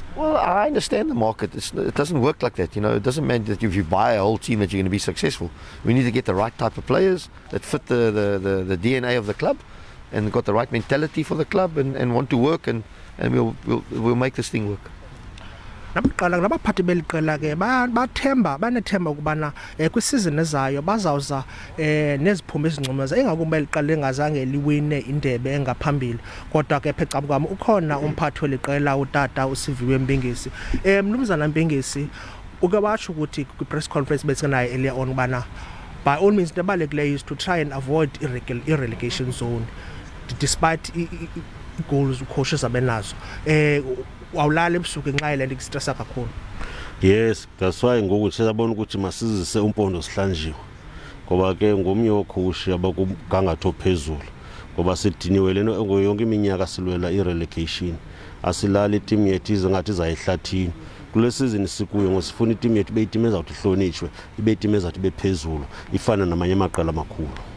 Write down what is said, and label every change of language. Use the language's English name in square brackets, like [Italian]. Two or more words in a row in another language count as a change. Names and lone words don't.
[English] Well, I understand the market. It doesn't work like that. It doesn't mean that if you buy a whole team that you're going to be successful. We need to get the right type of players that fit the DNA of the club, and got the right mentality for the club, and want to work, and we'll make this thing work. [Xhosa] Nabaphathi beliqela ke banethemba ukubana kwisizini ezayo bazawuza neziphumo ezingcomaza engakumbe eliqala engazange liwine indebe engaphambili. Kodwa ke pheca kwami ukhona umphathi weliqela utata uSiviwe Mpingisi. Mnumzana Mpingisi uke watsho ukuthi kwi-press conference besinayo [English] earlier on ubana by all means the balulekileyo is to try and avoid relegation zone despite goals [Xhosa] ucoaches abenazo. Wawulala ebusuku ngenxa yale nto istressa kakhulu. [English] Yes, that's why [Xhosa] ngoku siyabona ukuthi masizise umpondo sihlanjiwe ngoba ke ngomnye wokhoshi abakugangatho phezulu ngoba sidiniwe leno yonke iminyaka silwela irelegation. Asilala iteam yethu izingathi zayihlathini kule season sikuyo ngosifuna iteam yethu beyitim ezawuthi hlonitshwe ibe iteam ezawuthi bephezulu ifana namanye amaqela amakhulu.